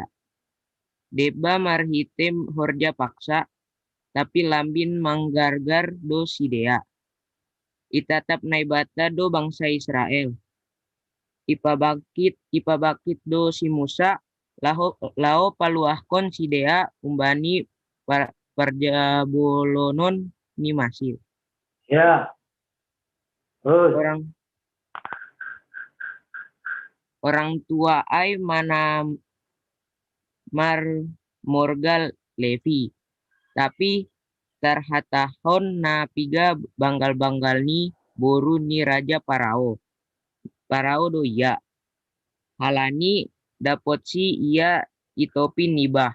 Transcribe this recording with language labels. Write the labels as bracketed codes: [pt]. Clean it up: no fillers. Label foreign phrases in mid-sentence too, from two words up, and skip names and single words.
[bts] Deba marhitem horja paksa, tapi lambin manggargar do Sidea. Itatap naibata do bangsa Israel. Ipabakit do si Musa, lao paluahkon Sidea umbani parjabolonon ni Masir. Ya. [id] Orang tua [bts] ai mana morgal Levi, tapi tarhatahon na piga banggal-banggal ni boru ni Raja Parao do iya. Halani dapot si iya itopi nibah.